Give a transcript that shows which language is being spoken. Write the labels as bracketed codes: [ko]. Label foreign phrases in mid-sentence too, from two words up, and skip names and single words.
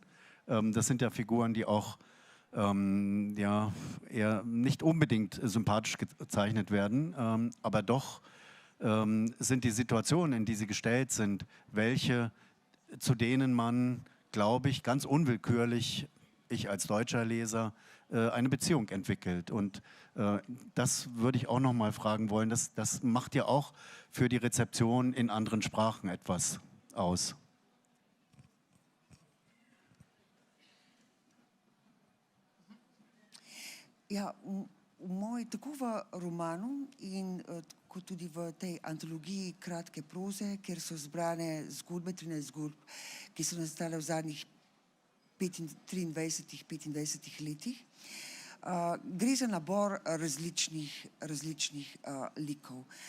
[de] Das sind ja Figuren, die auch ja, eher nicht unbedingt sympathisch gezeichnet werden, aber doch sind die Situationen, in die sie gestellt sind, welche, zu denen man, glaube ich, ganz unwillkürlich, ich als deutscher Leser, eine Beziehung entwickelt. Und das würde ich auch noch mal fragen wollen. Das macht ja auch für die Rezeption in anderen Sprachen etwas aus. [sl] Ja, tako v romanu in kot tudi v tej antologiji kratke proze, kjer so zbrane zgodbe, 13 zgodb, ki so nastale v zadnjih 23-25 letih. Gre za nabor različnih likov.